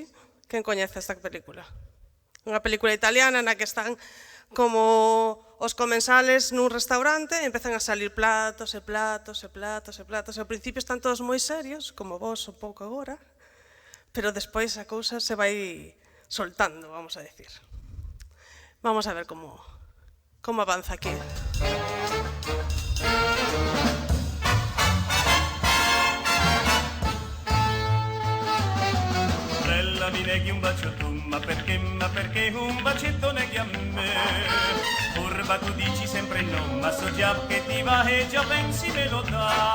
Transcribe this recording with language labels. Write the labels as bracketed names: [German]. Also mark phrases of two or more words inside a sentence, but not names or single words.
[Galician] Quen coñece esta película? Unha película italiana na que están como os comensales nun restaurante e empezan a salir platos e platos e platos e platos. Ao principio están todos moi serios, como vos un pouco agora, pero despois a cousa se vai soltando, vamos a decir. Vamos a ver como avanza aquí. [Italian] Bella, mi neghi un bacio tu, ma perché un bacetto neghi a me? Furba, tu dici sempre no, ma so già che ti va e già pensi me lo dà.